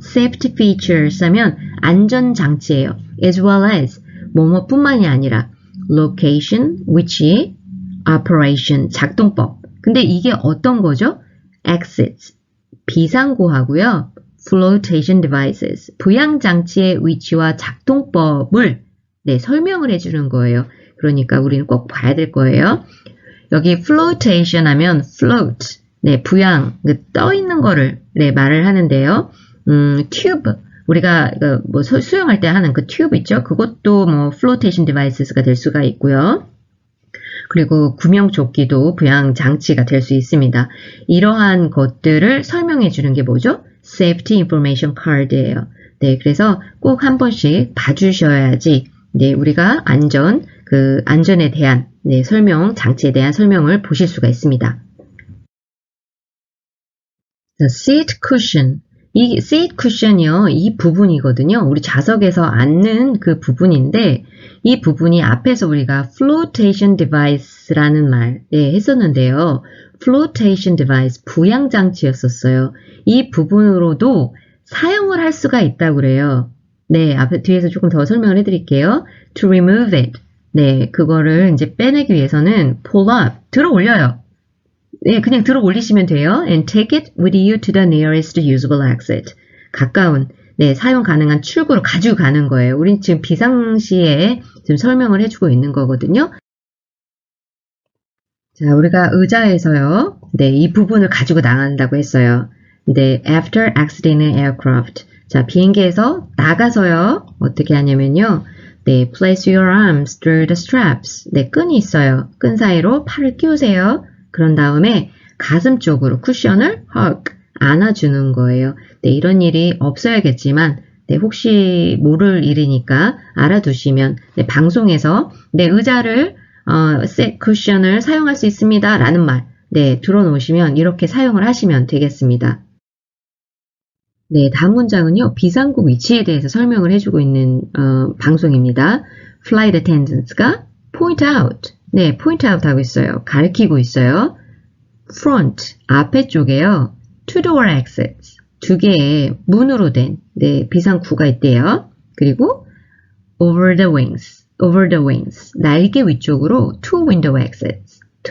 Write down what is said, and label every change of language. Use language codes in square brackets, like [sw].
[en] Safety features [ko] 하면 안전장치예요. [en] As well as [ko] 뭐뭐뿐만이 아니라 location, 위치, operation, 작동법. 근데 이게 어떤 거죠? Exits, 비상구하고요. Flotation devices, 부양장치의 위치와 작동법을 네, 설명을 해주는 거예요. 그러니까 우리는 꼭 봐야 될 거예요. 여기 flotation 하면 float, 네, 부양, 떠 있는 거를 네, 말을 하는데요. tube, 우리가 뭐 수영할 때 하는 그 튜브 있죠? 그것도 뭐 flotation devices가 될 수가 있고요. 그리고 구명조끼도 부양 장치가 될 수 있습니다. 이러한 것들을 설명해 주는 게 뭐죠? [en] Safety Information Card예요. [ko] 네, 그래서 꼭 한 번씩 봐주셔야지 네, 우리가 안전에 대한 네, 설명, 장치에 대한 설명을 보실 수가 있습니다. [en] The seat cushion. [ko] 이 seat cushion이요, 이 부분이거든요. 우리 좌석에서 앉는 그 부분인데, 이 부분이 앞에서 우리가 flotation device라는 말 했었는데요. flotation device, 부양장치였었어요. 이 부분으로도 사용을 할 수가 있다고 그래요. 네, 뒤에서 조금 더 설명을 해드릴게요. [en] To remove it. [ko] 네, 그거를 이제 빼내기 위해서는 [en] pull up, [ko] 들어 올려요. 네, 그냥 들어 올리시면 돼요. [en] And take it with you to the nearest usable exit. [ko] 가까운, 네, 사용 가능한 출구로 가지고 가는 거예요. 우린 지금 비상시에 지금 설명을 해주고 있는 거거든요. 자, 우리가 의자에서요, 네, 이 부분을 가지고 나간다고 했어요. [en] 네, after exiting an aircraft. [ko] 자, 비행기에서 나가서요, 어떻게 하냐면요, 네, [en] place your arms through the straps. [ko] 네, 끈이 있어요. 끈 사이로 팔을 끼우세요. 그런 다음에 가슴 쪽으로 쿠션을 hug, 안아주는 거예요. 네, 이런 일이 없어야겠지만, 네, 혹시 모를 일이니까 알아두시면, 네, 방송에서, 네, 의자를, 쿠션을 사용할 수 있습니다. 라는 말, 네, 들어놓으시면 이렇게 사용을 하시면 되겠습니다. 네, 다음 문장은요, 비상구 위치에 대해서 설명을 해주고 있는, 방송입니다. [en] Flight attendants가 point out. 네, point out [ko] 하고 있어요. 가리키고 있어요. front, 앞에 쪽에요. [en] two door exits, [ko] 두 개의 문으로 된, 네, 비상구가 있대요. [en] 그리고 over the wings, [ko] 날개 위쪽으로 [en] two window exits.